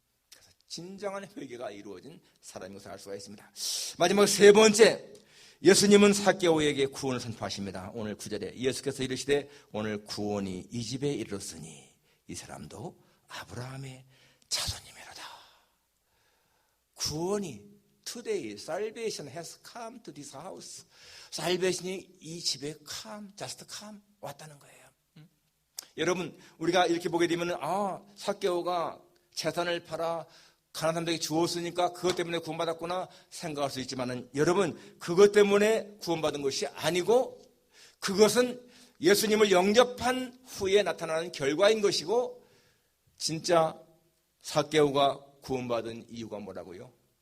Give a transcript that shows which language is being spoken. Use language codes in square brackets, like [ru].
[ko] 그래서 진정한 회개가 이루어진 사람인 것을 알 수가 있습니다. 마지막 세 번째, 예수님은 삭개오에게 구원을 선포하십니다. 오늘 9절에 예수께서 이르시되 오늘 구원이 이 집에 이르렀으니 이 사람도 아브라함의 자손이미로다. 구원이 [en] Today salvation has come to this house. [ko] 살베이션이 이 집에 [en] just come [ko] 왔다는 거예요. 여러분, 우리가 이렇게 보게 되면 삭개오가 재산을 팔아 가난한 사람들에게 주었으니까 그것 때문에 구원받았구나 생각할 수 있지만은 여러분, 그것 때문에 구원받은 것이 아니고 그것은 예수님을 영접한 후에 나타나는 결과인 것이고, 진짜 삭개오가 구원받은 이유가 뭐라고요?